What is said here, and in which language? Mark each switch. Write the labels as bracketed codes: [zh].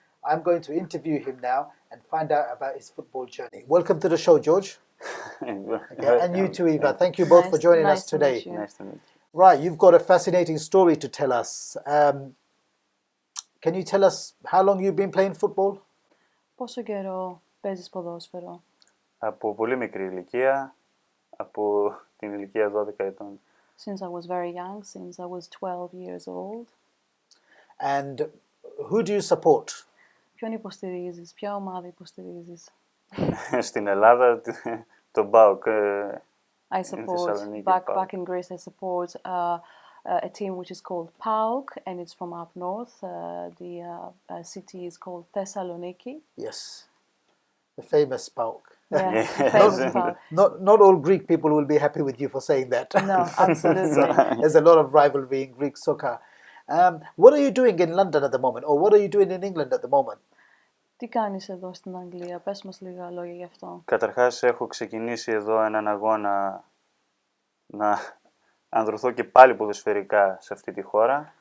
[en] I'm going to interview him now and find out about his football journey. Welcome to the show, George. Okay, and you too, Eva. Thank you both for joining us today. Nice to meet you. Right, you've got a fascinating story to tell us. Can you tell us how long you've been playing football? [el] Πόσο καιρό παίζεις ποδόσφαιρο? Από πολύ μικρή ηλικία, από την ηλικία 12 ετών. [en] Since I was very young, since I was 12 years old. And who do you support? [el] Ποιον υποστηρίζεις, ποια ομάδα υποστηρίζεις? Στην Ελλάδα, τον ΠΑΟΚ. [en] I support, back in Greece, I support a team which is called PAOK, and it's from up north. The city is called Thessaloniki. Yes, the famous PAOK. Yeah, famous PAOK. Not all Greek people will be happy with you for saying that. No, absolutely. There's a lot of rivalry in Greek soccer. What are you doing in London at the moment, or what are you doing in England at the moment? [el] Τι κάνεις εδώ στην Αγγλία, πες μας λίγα λόγια γι' αυτό. Καταρχάς έχω ξεκινήσει εδώ έναν αγώνα να ανδρωθώ και πάλι ποδοσφαιρικά σε αυτή τη χώρα.